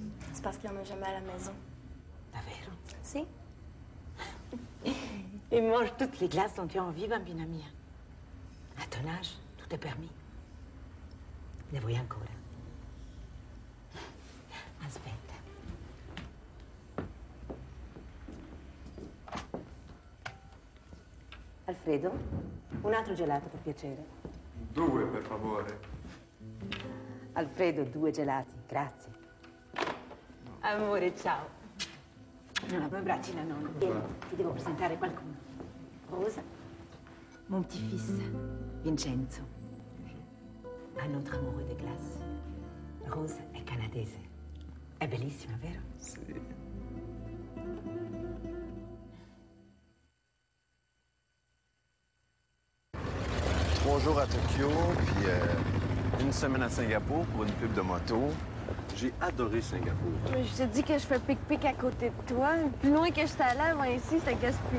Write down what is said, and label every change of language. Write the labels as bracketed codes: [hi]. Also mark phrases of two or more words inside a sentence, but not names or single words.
[fr] C'est parce qu'il n'y en a jamais à la maison. [it] Davvero? Si. [fr] Et mange toutes les glaces dont tu as envie, [it] bambina mia. [fr] À ton âge, tout est permis. [it] Ne vuoi ancora? Aspetta. Alfredo, un altro gelato per piacere. 2, per favore. Alfredo, 2 gelati, grazie. Amore, ciao. Non apro i bracci, la nonna. Vieni, ti devo presentare qualcuno. [fr] Rosa, mon petit-fils, Vincenzo. Un autre amoureux de glace. [it] Rosa è canadese. È bellissima, vero? Sì. [fr] Trois jours à Tokyo, puis une semaine à Singapour pour une pub de moto. J'ai adoré Singapour. Mais je te dis que je fais pic-pic à côté de toi. Plus loin que je suis allée avant ici, c'était Gaspésie.